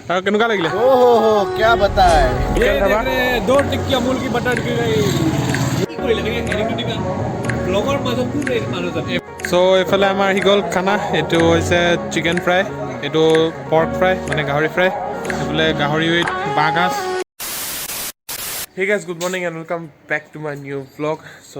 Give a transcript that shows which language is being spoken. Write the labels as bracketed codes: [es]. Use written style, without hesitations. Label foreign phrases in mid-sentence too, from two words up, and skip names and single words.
[as] কেনেকুৱা লাগিলে [hi] ओहो क्या बताए ये देख रहे हैं 2 टिक्की अमूल की बटर की गई [as] ব্লগৰ মাজত কোন এই মানুহজন চ' এইফালে আমাৰ আহি গ'ল খানা এইটো হৈছে [en] chicken fry [as] এইটো [en] pork fry [as] মানে গাহৰি ফ্ৰাই এইফালে গাহৰি উইথ বাঁহগাজ [en] hey guys good morning and welcome back to my new blog [as] চ'